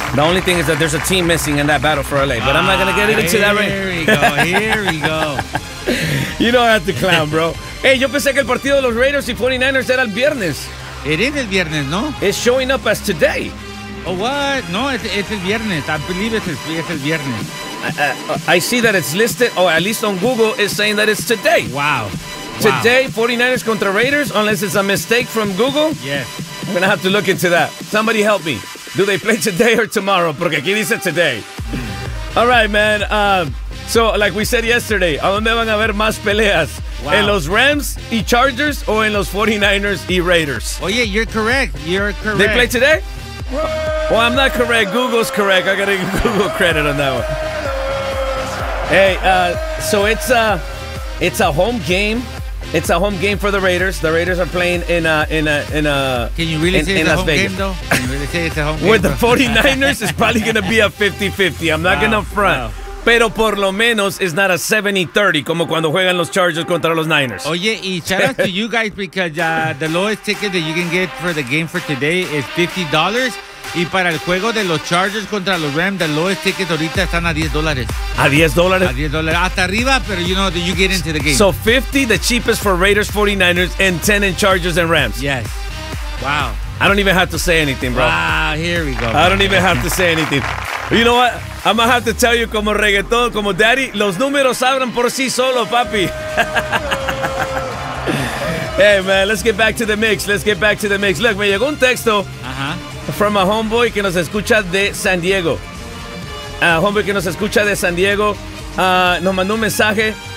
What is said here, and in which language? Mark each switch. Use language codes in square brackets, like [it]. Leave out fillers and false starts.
[en] The only thing is that there's a team missing in that battle for LA. But I'm not going to get into that right. Here we go. You know I have to clown, bro. [es] Hey, yo pensé que el partido de los Raiders y 49ers era el viernes. [en] It is [es] el viernes, ¿no? [en] It's showing up as today. Oh, what? No, it's [es] el viernes. [en] I believe it's el viernes. I see that it's listed, or at least on Google, it's saying that it's today. Wow. Today, 49ers contra Raiders, unless it's a mistake from Google. Yes. I'm going to have to look into that. Somebody help me. Do they play today or tomorrow? [es] Porque aquí dice [en] today. All right, man. So, like we said yesterday, [es] ¿a dónde van a haber más peleas? [en] Wow. [es] ¿En los Rams y Chargers o en los 49ers y Raiders? [en] Oye, you're correct. You're correct. They play today? Well, I'm not correct. Google's correct. I got to give Google credit on that one. Hey, so it's a home game. It's a home game for the Raiders. The Raiders are playing in a Can you really say it's a home Vegas. Game, though? Can you really say it's a home game? With the 49ers, it's probably going to be a 50-50. I'm not going to front. Wow. [es] Pero por lo menos, [en] it's not a 70-30 [es] como cuando juegan los Chargers contra los Niners. [en] Oye, y shout out to you guys because the lowest ticket that you can get for the game for today is $50. [es] Y para el juego de los Chargers contra los Rams, [en] the lowest tickets [es] ahorita están a $10. ¿A $10? A $10. Hasta arriba, pero [en] you know, you get into the game. So 50, the cheapest for Raiders, 49ers, and 10 in Chargers and Rams. Yes. Wow. I don't even have to say anything, bro. Wow, here we go. Bro. I don't even have to say anything. You know what? I'm going to have to tell you, [es] como reggaeton, como daddy, los números hablan por sí solo, papi. [en] Hey, man, let's get back to the mix. Let's get back to the mix. [es] Look, me llegó un texto [en] from a homeboy [es] que nos escucha de San Diego. A homeboy que nos escucha de San Diego nos mandó un mensaje.